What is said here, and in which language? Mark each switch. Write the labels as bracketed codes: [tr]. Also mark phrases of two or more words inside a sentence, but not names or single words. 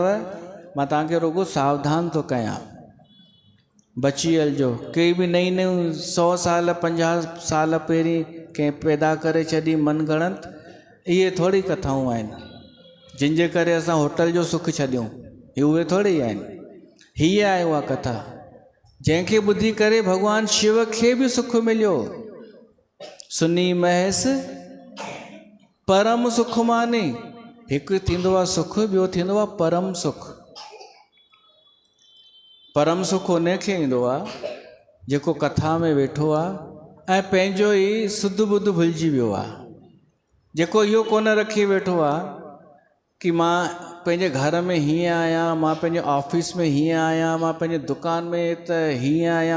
[sd] मां तव्हांखे रुगो सावधान थो कयां, बची हलिजो। कई बि नयूं नयूं 100 साल 50 साल पहिरीं कंहिं पैदा करे छॾी मनगणत, इहे थोरी कथाऊं आहिनि जिन जे करे असां होटल जो सुख छॾियूं, इहे उहे थोरी आहिनि। हीअ आहे उहा कथा जंहिंखे ॿुधी करे भॻवानु शिव खे बि सुख मिलियो। [awa] सुनी महस परम सुख मानी। [sd] हिकु थींदो आहे सुख, ॿियो थींदो आहे परम सुख। परम सुख उनखे ईंदो आहे जेको कथा में वेठो आहे ऐं पंहिंजो ई सुध बुध भुलिजी वियो आहे, जेको इहो कोन रखी वेठो आहे कि मां पंहिंजे घर में हीअं आहियां, मां पंहिंजे ऑफिस में हीअं आहियां, मां पंहिंजे दुकान में त हीअं आहियां।